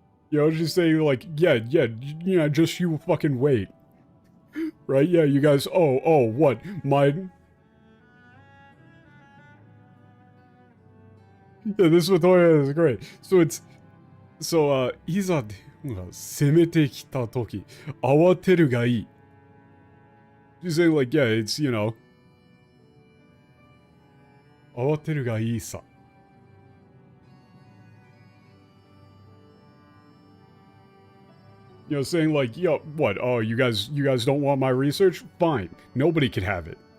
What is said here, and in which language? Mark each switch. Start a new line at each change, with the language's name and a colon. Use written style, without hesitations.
English: You know, just saying like, yeah, just you fucking wait. Right? Yeah, you guys, what? Yeah, this Matoya is great.
Japanese: So, いざ、攻めてきたとき、慌てるがいい.
English: She's saying like, yeah, it's, you know,
Japanese: 慌てるがいいさ.
English: You know, saying like, yo, what? Oh, you guys don't want my research? Fine. Nobody can have it.